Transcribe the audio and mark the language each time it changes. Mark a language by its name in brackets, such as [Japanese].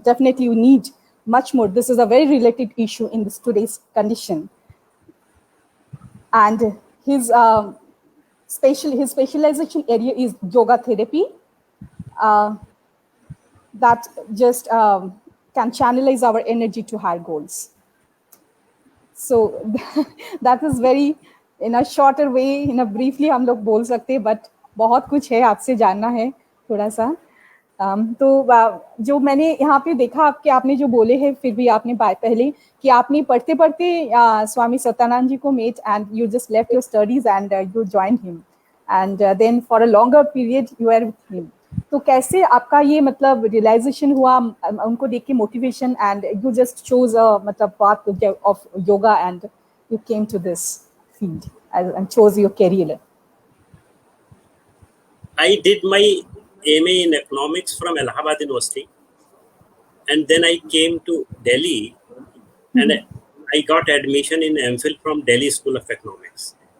[English] Definitely, you need much more. This is a very related issue in today's condition. And his specialization area is yoga therapy. That just can channelize our energy to higher goals. So that is very, in a shorter way, in a briefly [Hindi] हम लोग बोल सकते हैं, but बहुत कुछ है आपसे जानना है थोड़ा सा. तो जो मैंने यहाँ पे देखा आपने जो बोले हैं, फिर भी आपने पहले कि आपने पढ़ते स्वामी सत्यानंद जी को [English] meet and you just left your studies and you joined him and then for a longer period you were with him. [Hindi] तो कैसे आपका ये मतलब रियलाइजेशन हुआ उनको देख के motivation [English] and you just chose a [Hindi] मतलब [English] path of yoga and you came to this field and chose your career? I did my MA in economics from Allahabad University, and then I came to Delhi and I got admission in MPhil from Delhi School of Economics.